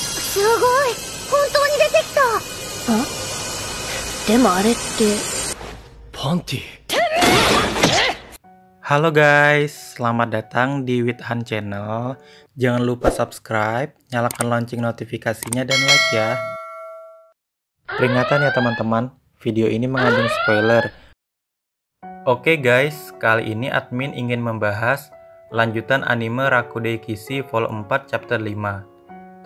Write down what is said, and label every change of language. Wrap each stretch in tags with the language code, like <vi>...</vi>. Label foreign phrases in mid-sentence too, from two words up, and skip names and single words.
<ja>すごい、本当に出てきた。でもあれって。</ja> <id>パンティ。Halo guys, selamat datang di Withan Channel. Jangan lupa subscribe, nyalakan lonceng notifikasinya dan like ya. Peringatan ya teman-teman, video ini mengandung spoiler. Oke guys, kali ini admin ingin membahas lanjutan anime Rakudei Kishi Vol 4 Chapter 5.</id>